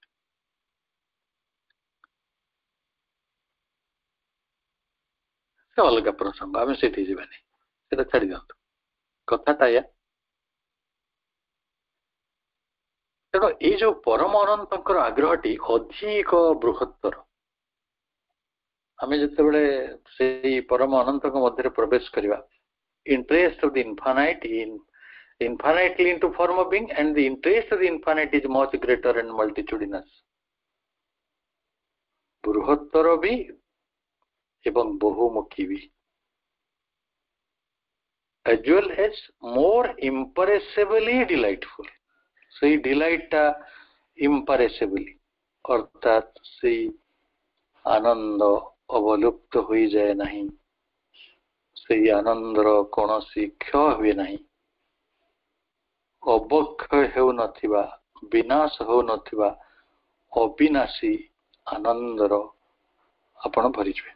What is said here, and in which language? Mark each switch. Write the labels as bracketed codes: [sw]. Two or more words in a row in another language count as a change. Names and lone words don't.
[or] ସେ ଅଲଗା ପ୍ରସଙ୍ଗ, ଆମେ ସେଠି ଯିବାନି, ସେଟା ଛାଡି ଦିଅନ୍ତୁ। କଥାଟା ଏଇଆ, ତେଣୁ ଏଇ ଯୋଉ ପରମ ଅନନ୍ତଙ୍କର ଆଗ୍ରହଟି ଅଧିକ ବୃହତ୍ତର। ଆମେ ଯେତେବେଳେ ସେଇ ପରମ ଅନନ୍ତଙ୍କ ମଧ୍ୟରେ ପ୍ରବେଶ କରିବା, [en] interest of the infinite infinitely into form of being, and the interest of the infinite is much greater and multitudinous. [or] ବୃହତ୍ତର ବି ଏବଂ ବହୁମୁଖୀ ବି, [en] as well as more imperishibly delightful. [or] ସେଇ ଡିଲାଇଟ ଟା imperishibly, ଅର୍ଥାତ ସେଇ ଆନନ୍ଦ ଅବଲୁପ୍ତ ହୋଇଯାଏ ନାହିଁ, ସେଇ ଆନନ୍ଦର କୌଣସି କ୍ଷୟ ହୁଏ ନାହିଁ, ଅବକ୍ଷୟ ହେଉନଥିବା, ବିନାଶ ହେଉନଥିବା ଅବିନାଶୀ ଆନନ୍ଦର ଆପଣ ଭରିଯିବେ।